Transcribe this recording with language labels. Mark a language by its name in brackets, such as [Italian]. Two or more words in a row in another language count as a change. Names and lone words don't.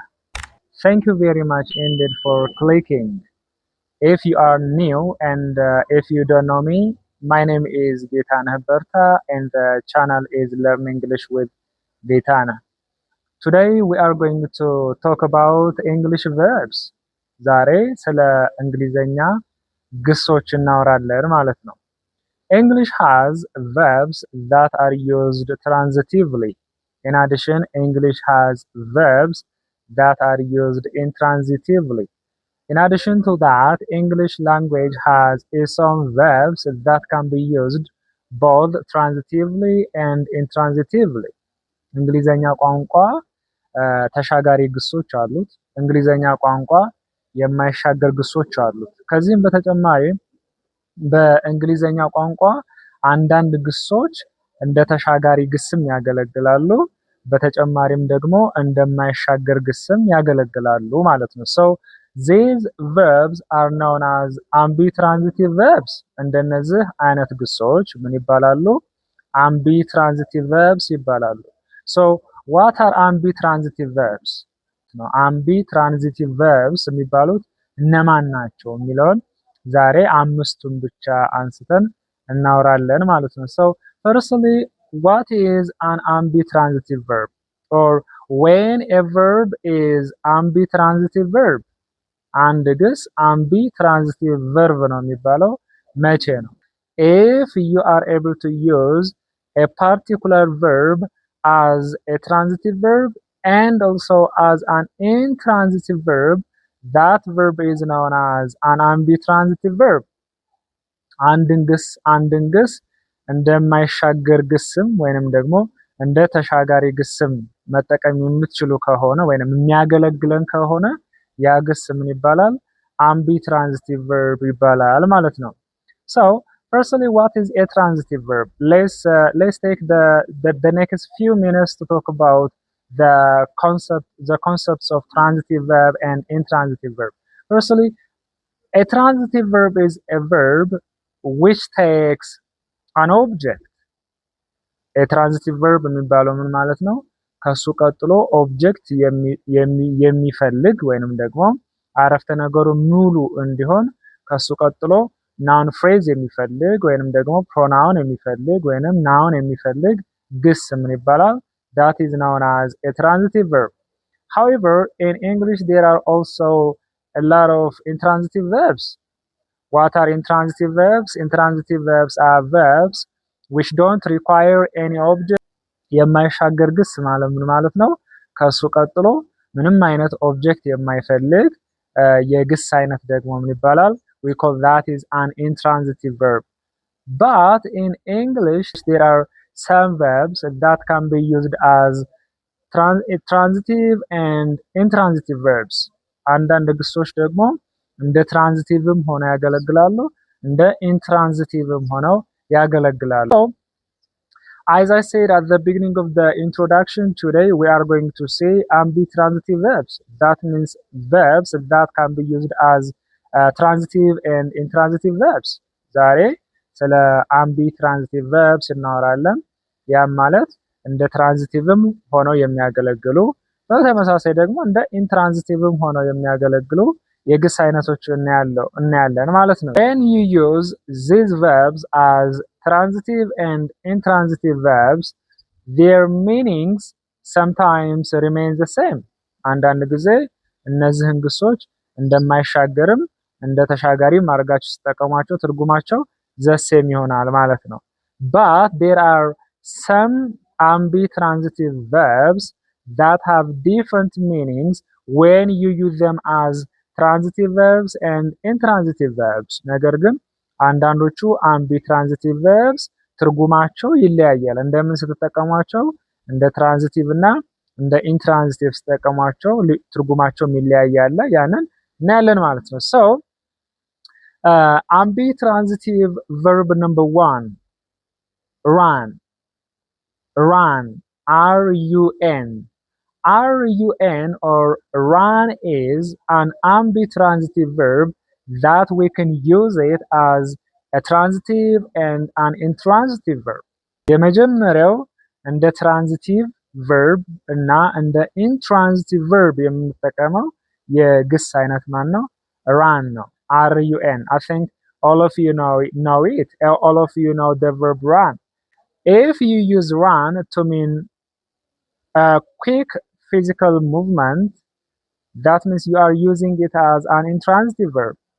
[English] Thank you very much indeed for clicking. If you are new and if you don't know me, my name is Gitana Berta and the channel is Learn English with Gitana. Today we are going to talk about English verbs. [Amharic] ዛሬ ስለ እንግሊዘኛ ግሶች እናወራለን ማለት ነው። [English] English has verbs that are used transitively. In addition, English has verbs that are used intransitively. In addition to that, English language has some verbs that can be used both transitively and intransitively. [Amharic] እንግሊዘኛ ቋንቋ ተሻጋሪ ግሶች አሉት። እንግሊዘኛ ቋንቋ የማይሻገር ግሶች አሉት። ከዚህም በተጨማሪ በእንግሊዘኛ ቋንቋ አንዳንድ ግሶች እንደ ተሻጋሪ ግስም ያገለግላሉ። በተጨማሪም ደግሞ እንደማይሻገር ግስም ያገለግላሉ ማለት ነው። [English] So these verbs are known as ambitransitive verbs. [Amharic] እንደነዚህ አይነት ግሶች ምን ይባላሉ? [English] ambitransitive verbs ይባላሉ። So what are ambitransitive verbs? ambitransitive verbs [Amharic] የሚባሉት እነማን ናቸው የሚለውን ዛሬ አምስቱን ብቻ አንስተን እናወራለን ማለት ነው። [English] So firstly, what is an ambitransitive verb? Or when a verb is ambitransitive verb? [Amharic] አንድ ግስ [English] ambitransitive verb [Amharic] ነው የሚባለው መቼ ነው? [English] If you are able to use a particular verb as a transitive verb and also as an intransitive verb, that verb is known as an ambitransitive verb. [Amharic] አንድን ግስ እንደማይሻገር ግስም ወይንም ደግሞ እንደ ተሻጋሪ ግስም መጠቀም የምትችሉ ከሆነ ወይንም የሚያገለግለን ከሆነ ያ ግስ ምን ይባላል? [English] ambitransitive verb [Amharic] ይባላል ማለት ነው። [English] So firstly, what is a transitive verb? Let's take the next few minutes to talk about the concepts of transitive verb and intransitive verb. Firstly, a transitive verb is a verb which takes an object. A transitive verb [Amharic] የሚባለው ምን ማለት ነው? ከሱ ቀጥሎ ኦብጀክት የሚፈልግ ወይንም ደግሞ አረፍተ ነገሩ ሙሉ እንዲሆን ከሱ ቀጥሎ [English] noun phrase [Amharic] የሚፈልግ ወይንም ደግሞ ፕሮናውን የሚፈልግ ወይንም ናውን የሚፈልግ ግስ ምን ይባላል? [English] That is known as a transitive verb. However, in English there are also a lot of intransitive verbs. What are intransitive verbs? Intransitive verbs are verbs which don't require any object. [Amharic] የማይሻገር ግስ ማለት ነው። ከሱ ቀጥሎ ምንም አይነት ኦብጀክት የማይፈልግ የግስ አይነት ደግሞ ምን ይባላል? [English] We call that is an intransitive verb. But in English there are some verbs that can be used as transitive and intransitive verbs. [Amharic] አንዳንድ ግሶች ደግሞ እንደ ትራንዚቲቭም ሆነው ያገለግላሉ፣ እንደ ኢንትራንዚቲቭም ሆነው ያገለግላሉ። [English] So, as I said at the beginning of the introduction, today we are going to say ambitransitive verbs. That means verbs that can be used as transitive and intransitive verbs. [Amharic] ዛሬ ስለ [English] ambitransitive verbs [Amharic] እናወራለን። ያም ማለት እንደ ትራንዚቲቭም ሆነው የሚያገለግሉ በተመሳሳይ ደግሞ እንደ ኢንትራንዚቲቭም ሆነው የሚያገለግሉ የግስ አይነቶች እናያለን ማለት ነው። [English] When you use these verbs as transitive and intransitive verbs, their meanings sometimes remain the same. [Amharic] አንዳንድ ጊዜ እነዚህን ግሶች እንደማይሻገርም እንደ ተሻጋሪም አድርጋችሁ ስትጠቀሟቸው ትርጉማቸው [English] the same [Amharic] ይሆናል ማለት ነው። [English] But there are some ambitransitive verbs that have different meanings when you use them as transitive verbs and intransitive verbs. [Amharic] ነገር ግን አንዳንዶቹ [English] ambitransitive verbs [Amharic] ትርጉማቸው ይለያያል። እንደምን ስትጠቀሟቸው እንደ ትራንዚቲቭ እና እንደ ኢንትራንዚቲቭ ስትጠቀሟቸው ትርጉማቸው ይለያያል። ያንን እናያለን ማለት ነው። [English] So ambitransitive verb number 1, run. Run, R-U-N. R-U-N or run is an ambitransitive verb that we can use it as a transitive and an intransitive verb. [Amharic] የመጀመሪያው እንደ [English] transitive verb [Amharic] እና እንደ [English] intransitive verb [Amharic] የምንጠቀመው የግስ አይነት ማን ነው? ራን ነው። RUN. [English] I think all of you know it. All of you know the verb run. If you use run to mean a quick physical movement, that means you are using it as an intransitive verb.